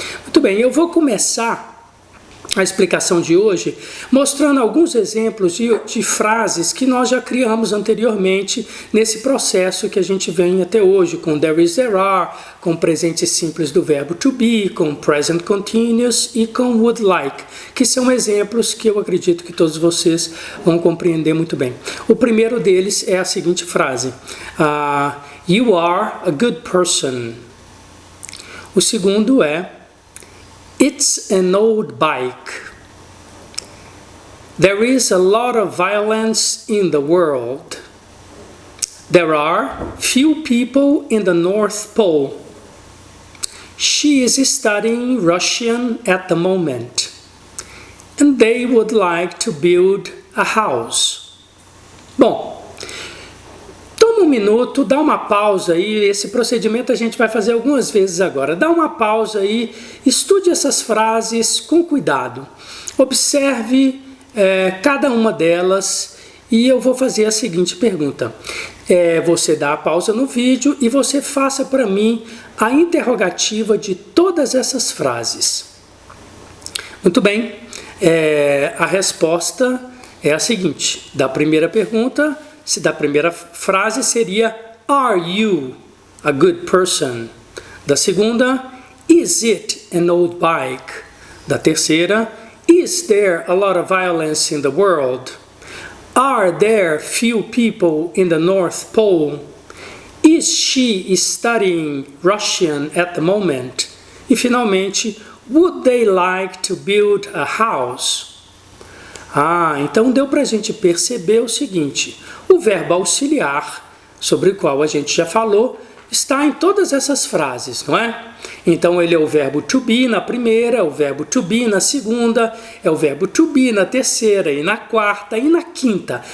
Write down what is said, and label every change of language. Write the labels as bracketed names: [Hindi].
[Portuguese] Muito bem, eu vou começar a explicação de hoje mostrando alguns exemplos de frases que nós já criamos anteriormente nesse processo que a gente vem até hoje, com there is, there are, com presente simples do verbo to be, com present continuous e com would like, que são exemplos que eu acredito que todos vocês vão compreender muito bem. O primeiro deles é a seguinte frase: [English] you are a good person. [Portuguese] O segundo é [English] it's an old bike. There is a lot of violence in the world. There are few people in the North Pole. She is studying Russian at the moment. And they would like to build a house. [Portuguese] Bom, toma um minuto, dá uma pausa aí, esse procedimento a gente vai fazer algumas vezes agora. Dá uma pausa aí, estude essas frases com cuidado. Observe cada uma delas e eu vou fazer a seguinte pergunta. Você dá a pausa no vídeo e você faça para mim a interrogativa de todas essas frases. Muito bem, a resposta é a seguinte. Da primeira pergunta, da primeira frase seria [English] are you a good person? [Portuguese] Da segunda, [English] is it an old bike? [Portuguese] Da terceira, [English] is there a lot of violence in the world? Are there few people in the North Pole? Is she studying Russian at the moment? [Portuguese] E finalmente, [English] would they like to build a house? [Portuguese] Então deu para a gente perceber o seguinte: o verbo auxiliar, sobre o qual a gente já falou, está em todas essas frases, não é? Então ele é o verbo to be na primeira, o verbo to be na segunda, é o verbo to be na terceira e na quarta e na quinta.